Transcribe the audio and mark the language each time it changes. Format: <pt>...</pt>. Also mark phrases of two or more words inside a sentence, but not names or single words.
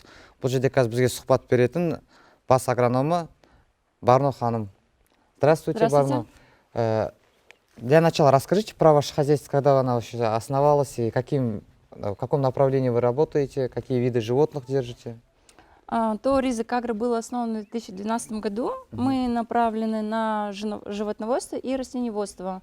<kk>Бұл жерде қазір бізге сұхбат беретін бас агрономы Барно ханым.</kk> <ru>Здравствуйте, Барно. Для начала расскажите про ваше хозяйство, когда оно вообще основалось, и в каком направлении вы работаете, какие виды животных держите. То Ризық Агро было основано в 2012 году. Мы направлены на животноводство и растениеводство.</ru>